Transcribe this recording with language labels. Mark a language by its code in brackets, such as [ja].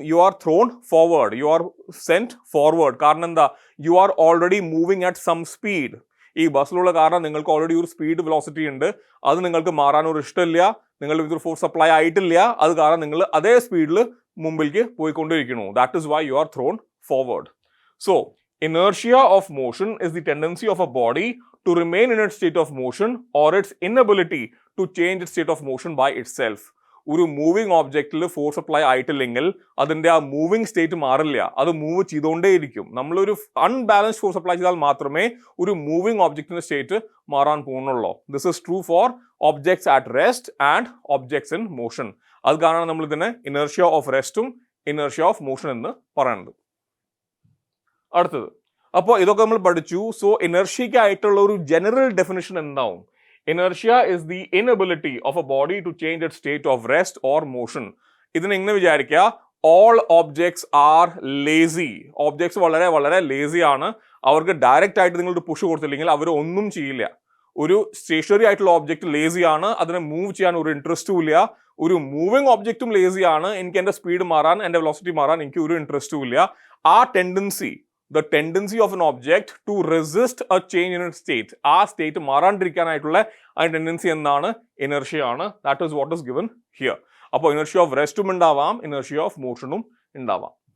[en] You are thrown forward, you are sent forward. [ml] കാരണം എന്താ? [en] You are already moving at some speed. [ml] ഈ ബസ്സിലുള്ള കാരണം നിങ്ങൾക്ക് ഓൾറെഡി ഒരു സ്പീഡ് വെലോസിറ്റി ഉണ്ട്. അത് നിങ്ങൾക്ക് മാറാനൊരു ഇഷ്ടമില്ല. നിങ്ങൾ ഇതൊരു ഫോഴ്സ് അപ്ലൈ ആയിട്ടില്ല. അത് കാരണം നിങ്ങൾ അതേ സ്പീഡിൽ മുമ്പിലേക്ക് പോയിക്കൊണ്ടിരിക്കുന്നു. [en] That is why you are thrown forward. So inertia of motion is the tendency of a body to remain in its state of motion or its inability to change its state of motion by itself. [ml] ഒരു moving ഒബ്ജക്റ്റിൽ force apply ആയിട്ടില്ലെങ്കിൽ അതിന്റെ ആ moving state മാറില്ല, അത് move ചെയ്തുകൊണ്ടേയിരിക്കും. നമ്മളൊരു unbalanced force apply ചെയ്താൽ മാത്രമേ ഒരു moving ഒബ്ജക്റ്റിന്റെ സ്റ്റേറ്റ് മാറാൻ പോകുന്നുള്ളൂ. [en] This is true for objects at rest and objects in motion. [ml] അത് കാരണം നമ്മൾ ഇതിനെ inertia of റെസ്റ്റും inertia of motion എന്ന് പറയുന്നത്. അടുത്തത്, അപ്പോൾ ഇതൊക്കെ നമ്മൾ പഠിച്ചു. സോ ഇനർഷ്യക്ക് ആയിട്ടുള്ള ഒരു ജനറൽ ഡെഫിനിഷൻ എന്താവും? [en] Inertia is the inability of a body to change its state of rest or motion. [ml] ഇതിനെ ഇങ്ങനെ വിചാരിക്കുക, [en] all objects are lazy. [ml] Objects വളരെ വളരെ ലേസി ആണ്. അവർക്ക് ഡയറക്റ്റ് ആയിട്ട് നിങ്ങൾ പുഷ് കൊടുത്തില്ലെങ്കിൽ അവർ ഒന്നും ചെയ്യില്ല. ഒരു സ്റ്റേഷനറി ആയിട്ടുള്ള ഒബ്ജക്റ്റ് ലേസി ആണ്, അതിനെ മൂവ് ചെയ്യാൻ ഒരു ഇൻട്രസ്റ്റും ഇല്ല. ഒരു മൂവിങ് ഒബ്ജക്റ്റും ലേസി ആണ്, എനിക്ക് എൻ്റെ സ്പീഡ് മാറാൻ എൻ്റെ വെലോസിറ്റി മാറാൻ എനിക്ക് ഒരു ഇൻട്രസ്റ്റും ഇല്ല. ആ tendency, [en] the tendency of an object to resist a change in its state, [ml] ആ സ്റ്റേറ്റ് മാറാണ്ടിരിക്കാനായിട്ടുള്ള ആ ടെൻഡൻസി എന്താണ്? ഇനർഷ്യ ആണ്. [en] That is what is given here. [ml] അപ്പോൾ ഇനർഷ്യ ഓഫ് റെസ്റ്റും ഉണ്ടാവാം, ഇനർഷ്യ ഓഫ് മോഷനും ഉണ്ടാവാം.